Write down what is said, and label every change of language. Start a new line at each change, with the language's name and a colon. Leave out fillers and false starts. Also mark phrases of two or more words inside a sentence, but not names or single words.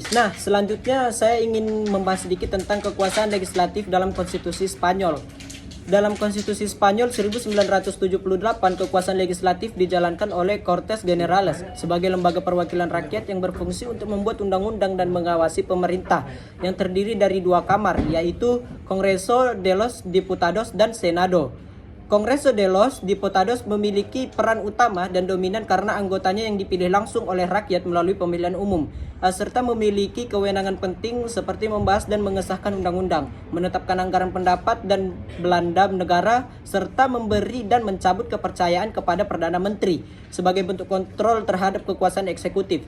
Indonesian: Nah, selanjutnya saya ingin membahas sedikit tentang kekuasaan legislatif dalam konstitusi Spanyol. Dalam konstitusi Spanyol 1978, kekuasaan legislatif dijalankan oleh Cortes Generales sebagai lembaga perwakilan rakyat yang berfungsi untuk membuat undang-undang dan mengawasi pemerintah yang terdiri dari dua kamar, yaitu Congreso de los Diputados dan Senado. Congreso de los Diputados memiliki peran utama dan dominan karena anggotanya yang dipilih langsung oleh rakyat melalui pemilihan umum, serta memiliki kewenangan penting seperti membahas dan mengesahkan undang-undang, menetapkan anggaran pendapat dan belanja negara, serta memberi dan mencabut kepercayaan kepada Perdana Menteri sebagai bentuk kontrol terhadap kekuasaan eksekutif.